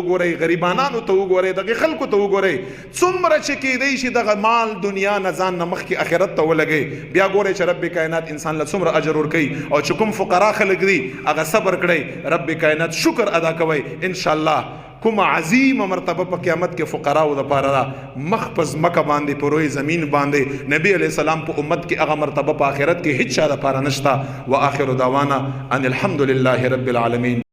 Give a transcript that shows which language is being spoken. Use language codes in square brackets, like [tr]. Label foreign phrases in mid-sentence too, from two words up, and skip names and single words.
[ps] وګورئ غریبانانو ته وګورئ دغې خلکو ته وګورئ څومره چې کیدی شي دغه مال دنیا نه ځان نه مخکې آخرت ته ولګئ بیا ګورئ چې رب کائنات انسان له څومره اجر ورکوي او چې کوم فقرا خلک دي هغه صبر کړئ رب کائنات شکر ادا کوئ انشاءالله کوم عظیم مرتبه په قیامت کې فقراؤ دپاره ده مخ په ځمکه باندې په [fa] روی زمین [ps] باندې نبی [ar] علیه السلام [ps] په امت کې هغه مرتبه په آخرت کې هیڅ چا دپاره نشته [ar] و آخر دعوانا ان الحمد لله رب العالمین